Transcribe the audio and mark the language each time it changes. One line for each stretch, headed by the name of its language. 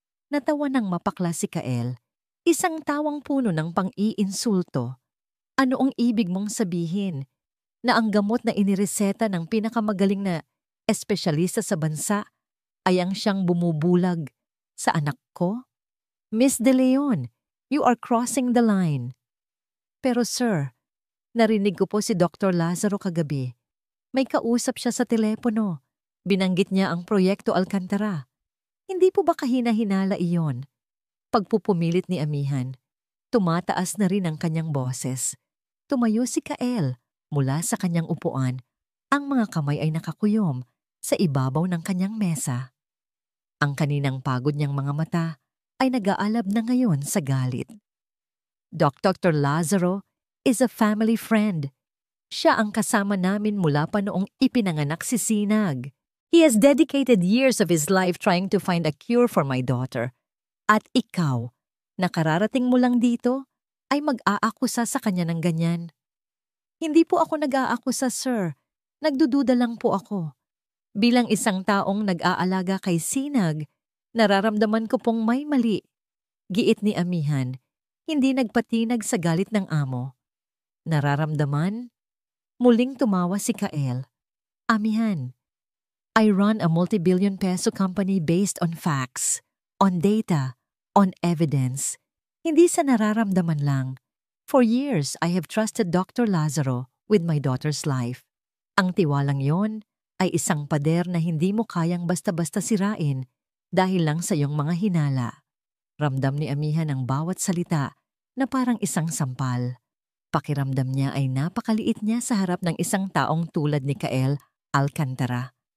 Filipino: Natawa ng mapakla si Kael, isang tawang puno ng pang-iinsulto. Ano ang ibig mong sabihin? Na ang gamot na inireseta ng pinakamagaling na espesyalista sa bansa ay ang siyang bumubulag sa anak ko?
English: Miss De Leon, you are crossing the line.
Filipino: Pero sir, narinig ko po si Dr. Lazaro kagabi. May kausap siya sa telepono. Binanggit niya ang Proyekto Alcantara. Hindi po ba kahina-hinala iyon? Pagpupumilit ni Amihan, tumataas na rin ang kanyang boses. Tumayo si Kael mula sa kanyang upuan. Ang mga kamay ay nakakuyom sa ibabaw ng kanyang mesa. Ang kaninang pagod niyang mga mata ay nag-aalab na ngayon sa galit.
English: Dr. Lazaro is a family friend.
Filipino: Siya ang kasama namin mula pa noong ipinanganak si Sinag.
English: He has dedicated years of his life trying to find a cure for my daughter.
Filipino: At ikaw, nakararating mo lang dito, ay mag-aakusa sa kanya ng ganyan. Hindi po ako nag-aakusa, sir. Nagdududa lang po ako. Bilang isang taong nag-aalaga kay Sinag, nararamdaman ko pong may mali. Giit ni Amihan, hindi nagpatinag sa galit ng amo. Nararamdaman? Muling tumawa si Kael.
English: Amihan, I run a multi-billion peso company based on facts, on data, on evidence.
Filipino: Hindi sa nararamdaman lang.
English: For years, I have trusted Dr. Lazaro with my daughter's life.
Filipino: Ang tiwalang yon ay isang pader na hindi mo kayang basta-basta sirain dahil lang sa iyong mga hinala. Ramdam ni Amihan ang bawat salita na parang isang sampal. Pakiramdam niya ay napakaliit niya sa harap ng isang taong tulad ni Kael Alcantara.